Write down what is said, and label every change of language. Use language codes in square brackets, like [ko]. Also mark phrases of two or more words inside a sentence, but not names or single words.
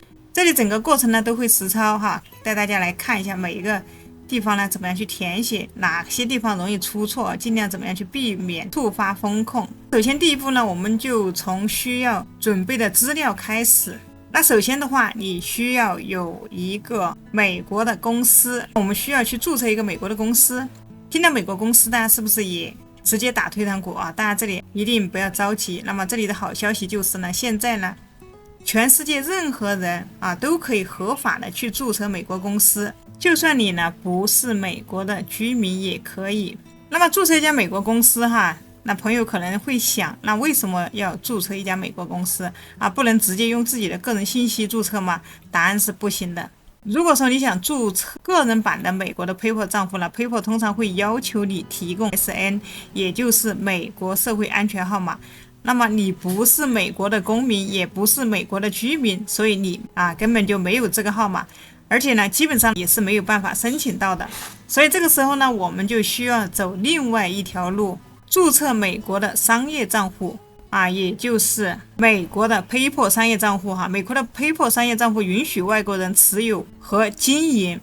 [zh] 這裡整個過程呢都會實操帶大家來看一下每一個地方呢怎麼樣去填寫，哪些地方容易出錯，盡量怎麼樣去避免觸發風控。首先第一步呢，我們就從需要準備的資料開始。那首先的話，你需要有一個美國的公司，我們需要去注冊一個美國的公司。聽到美國公司，大家是不是也直接打退堂鼓大家這裡一定不要着急。那麼這裡的好消息就是呢，現在呢全世界任何人都可以合法的去注冊美国公司，就算你呢不是美国的居民也可以。那麼注冊一家美國公司那朋友可能會想，那為什麼要注冊一家美國公司不能直接用自己的個人信息注冊嗎？答案是不行的。如果說你想注冊個人版的美國的 PayPal 賬戶PayPal 通常會要求你提供 SN， 也就是美國社會安全號碼。那麼你不是美國的公民，也不是美國的居民，所以你根本就沒有這個號碼，而且呢基本上也是沒有辦法申請到的。所以這個時候呢，我們就需要走另外一條路，注冊美國的商業賬戶也就是美國的 PayPal 商業賬戶美國的 PayPal 商業賬戶允許外國人持有和經營。